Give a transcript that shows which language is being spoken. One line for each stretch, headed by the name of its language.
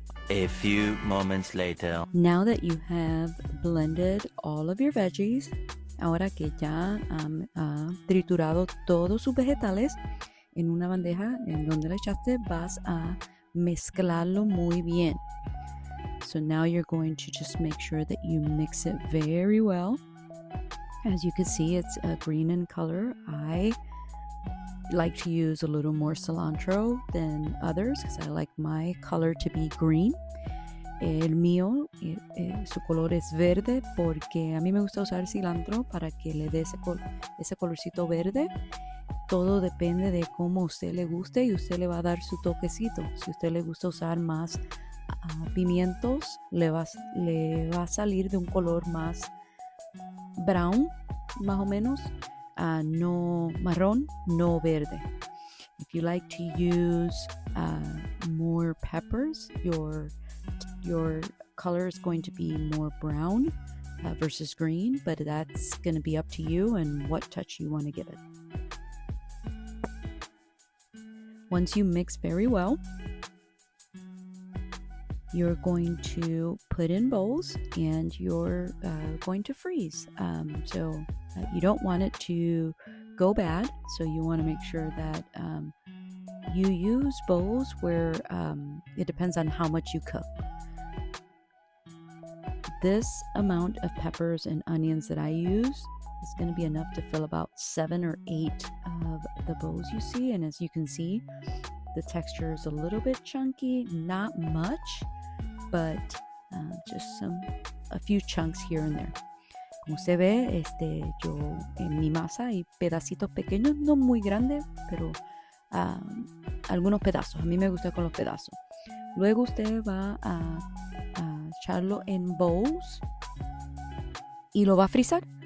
English: A few moments later. Now that you have blended all of your veggies,
Spanish: ahora que ya han triturado todos sus vegetales en una bandeja en donde le echaste, vas a mezclarlo muy bien.
English: So now you're going to just make sure that you mix it very well. As you can see, it's green in color. I like to use a little more cilantro than others because I like my color to be green.
Spanish: El mío, su color es verde porque a mí me gusta usar cilantro para que le dé ese colorcito verde. Todo depende de cómo a usted le guste y usted le va a dar su toquecito. Si a usted le gusta usar más pimientos, le va a salir de un color más brown, más o menos. No marrón, no verde.
English: If you like to use more peppers, your color is going to be more brown versus green, but that's going to be up to you and what touch you want to give it. Once you mix very well, you're going to put in bowls and you're going to freeze. So you don't want it to go bad, so you want to make sure that you use bowls where it depends on how much you cook. This amount of peppers and onions that I use is going to be enough to fill about 7 or 8 of the bowls you see. And as you can see, the texture is a little bit chunky, not much, but just a few chunks here and there.
Spanish: Como se ve, yo en mi masa hay pedacitos pequeños, no muy grandes, pero algunos pedazos. A mí me gusta con los pedazos. Luego usted va a echarlo en bowls y lo va a frizar.